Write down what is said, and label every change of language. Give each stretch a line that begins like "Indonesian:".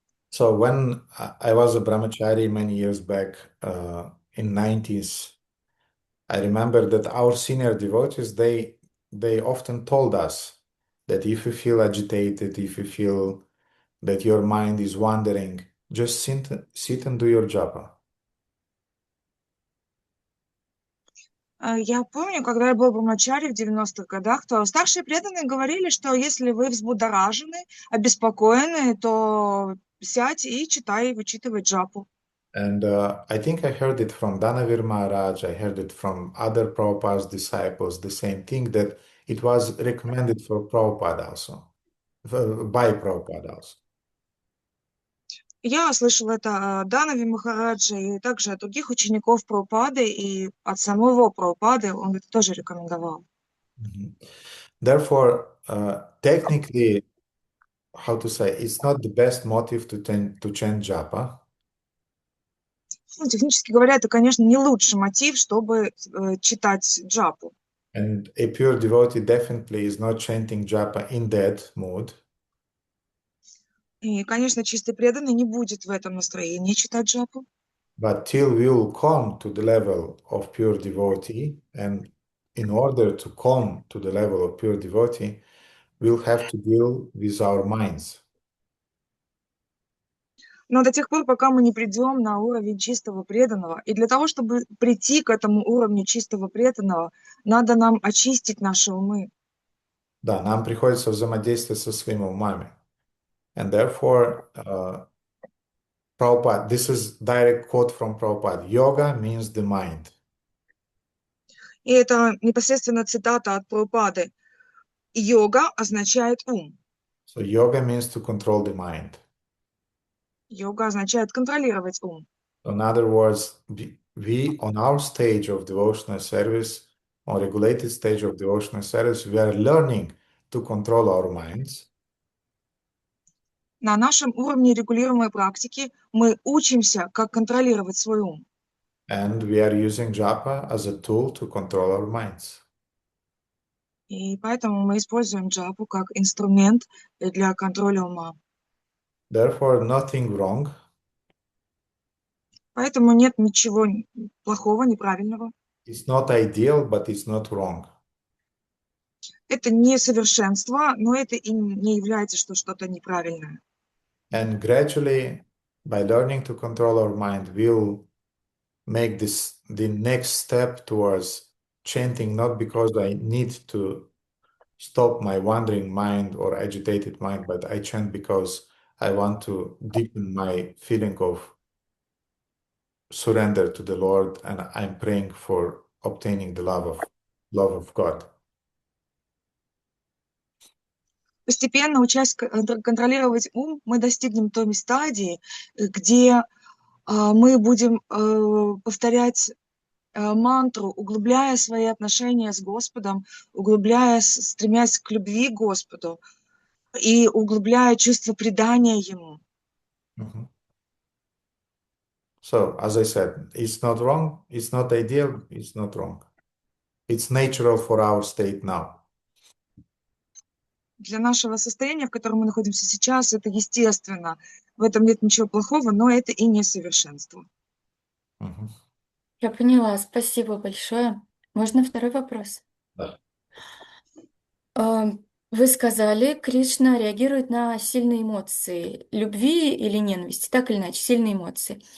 English: So when I was a brahmachari many years back in 90s, I remember that our senior devotees, they often told us that if you feel agitated, if you feel that your mind is wandering, just sit and do your japa.
Russian: Я помню, когда я был в Брамачаре в 90-х годах, то старшие преданные говорили, что если вы взбудоражены, обеспокоены, то сядь и читай, вычитывай джапу.
English: And I think I heard it from Danavir Maharaj, I heard it from other Prabhupada's disciples, the same thing, that it was recommended for Prabhupada also, by Prabhupada also.
Russian: Я слышала это от Данави Махараджа и также от других учеников Прабхупады, и от самого Прабхупады он это тоже рекомендовал.
English: Therefore, technically, how to say, it's not the best motive to chant japa.
Russian: Ну, технически говоря, это, конечно, не лучший мотив, чтобы читать джапу.
English: And a pure devotee definitely is not chanting japa in that mood.
Russian: И, конечно, чистый преданный не будет в этом настроении читать джапу.
English: But till we will come to the level of pure devotee, and in order to come to the level of pure devotee, we'll have to deal with our minds.
Russian: Но до тех пор, пока мы не придем на уровень чистого преданного, и для того, чтобы прийти к этому уровню чистого преданного, надо нам очистить наши умы. Да, нам приходится взаимодействовать со своими умами.
English: And therefore, Prabhupada, this is direct quote from Prabhupada. Yoga means the mind.
Russian: И это непосредственно цитата от Прабхупады. Йога означает ум.
English: So yoga means to control the mind.
Russian: Йога означает контролировать ум.
English: In other words, we on our stage of devotional service, on regulated stage of devotional service, we are learning to control our minds.
Russian: На нашем уровне регулируемой практики мы учимся, как контролировать свой ум.
English: And we are using japa as a tool to control our minds.
Russian: И поэтому мы используем джапу как инструмент для контроля ума.
English: Therefore, nothing wrong.
Russian: Поэтому нет ничего плохого, неправильного.
English: It's not ideal, but it's not wrong.
Russian: Это не совершенство, но это и не является, что что-то неправильное.
English: And gradually, by learning to control our mind, we'll make this the next step towards chanting, not because I need to stop my wandering mind or agitated mind, but I chant because I want to deepen my feeling of surrender to the Lord, and I'm praying for obtaining the love of God.
Russian: Постепенно, учась контролировать ум, мы достигнем той стадии, где мы будем повторять мантру, углубляя свои отношения с Господом, стремясь к любви к Господу и углубляя чувство предания Ему. Mhm.
English: So, as I said, it's not wrong, it's not ideal, it's not wrong. It's natural for our state now.
Russian: Для нашего состояния, в котором мы находимся сейчас, это естественно. В этом нет ничего плохого, но это и несовершенство. Mhm. Я поняла, спасибо большое. Можно второй вопрос? Да. Вы сказали, Кришна реагирует на сильные эмоции любви или ненависти, так или иначе, сильные эмоции.